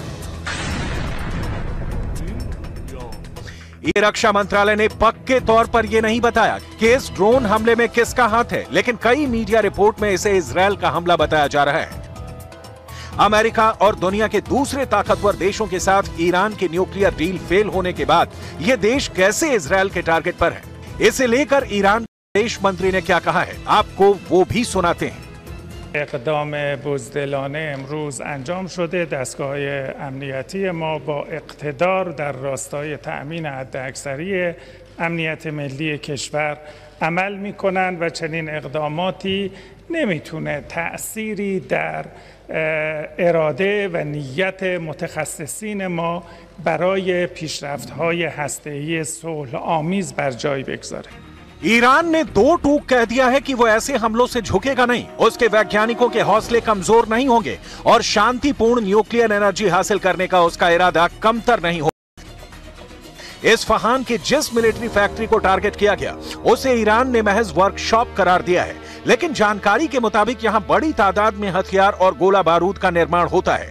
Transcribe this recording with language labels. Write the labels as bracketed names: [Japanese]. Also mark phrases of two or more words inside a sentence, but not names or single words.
[Hindi] ये रक्षा मंत्रालय ने पक्के तौर पर यह नहीं बताया कि इस ड्रोन हमले में किसका हाथ है, लेकिन कई [English] media report [Hindi] में इसे इजरायल का हमला बताया जा रहा है। अमेरिका और दुनिया के दूसरे ताकतवर देशों के साथ ईरान की [English] nuclear deal fail [Hindi] होने के बाद यह देश कैसे इजरायल के टारगेट पर है, इसे लेकर ईरान के विदेश मंत्री ने क्या कहा है, आपको वो भी सुनाते हैं। [Persian] اقدام بزدلانه امروز انجام شده. دستگاه امنیتی ما با اقتدار در راستای تأمین حداکثری امنیت ملی کشور عمل می‌کنند و چنین اقداماتی نمیتونه تأثیری در اراده و نیت متخصصین ما برای پیشرفت‌های هسته‌ای صلح‌آمیز بر جای بگذاره. [Hindi] ईरान ने 2 टूक कह दिया है कि वो ऐसे हमलों से झुकेगा नहीं। उसके वैज्ञानिकों के हौसले कमजोर नहीं होंगे और शांतिपूर्ण [English] nuclear energy [Hindi] हासिल करने का उसका इरादा कमतर नहीं होगा। इस्फहान की जिस [English] military factory [Hindi] को टारगेट किया गया उसे ईरान ने महज वर्कशॉप करार दिया है, लेकिन जानकारी के मुताबिक यहां बड़ी तादाद में हथियार और गोला बारूद का निर्माण होता है।